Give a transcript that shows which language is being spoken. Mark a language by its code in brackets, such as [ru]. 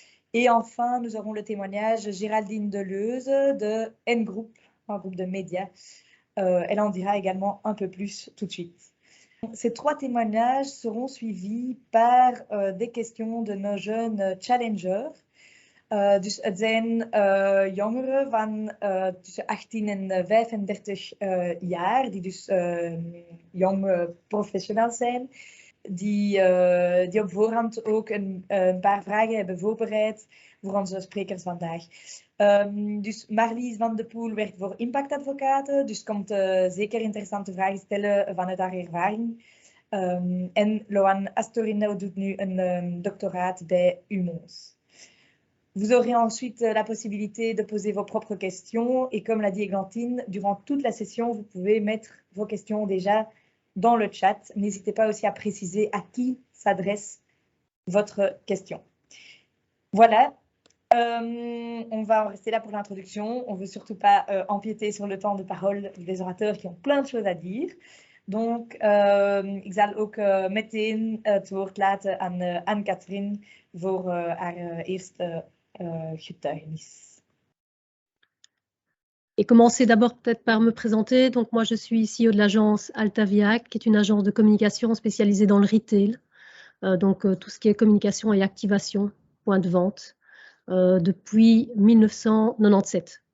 [fr] Et enfin, nous aurons le témoignage Géraldine Deleuze de N-Group, un groupe de médias. Elle en dira également un peu plus tout de suite. Ces 3 témoignages seront suivis par des questions de nos jeunes challengers. [nl] Dus het zijn jongeren van tussen 18 en 35 jaar, die dus jong professionals zijn, die op voorhand ook een paar vragen hebben voorbereid voor onze sprekers vandaag. Dus Marlies van de Poel werkt voor impactadvocaten, dus komt zeker interessante vragen stellen vanuit haar ervaring. En Loan Astorino doet nu een doctoraat bij UMONS. [fr] Vous aurez ensuite la possibilité de poser vos propres questions et comme l'a dit Églantine, durant toute la session, vous pouvez mettre vos questions déjà dans le chat. N'hésitez pas aussi à préciser à qui s'adresse votre question. Voilà, on va en rester là pour l'introduction. On ne veut surtout pas empiéter sur le temps de parole des orateurs qui ont plein de choses à dire. [nl] Donc, ik zal ook meteen het woord laten aan Anne-Catherine voor haar eerste getuigenis. [fr] Et commencer d'abord peut-être par me présenter. Donc moi je suis CEO de l'agence Altavia, qui est une agence de communication spécialisée dans le retail. Donc tout ce qui est communication et activation, point de vente, depuis 1997.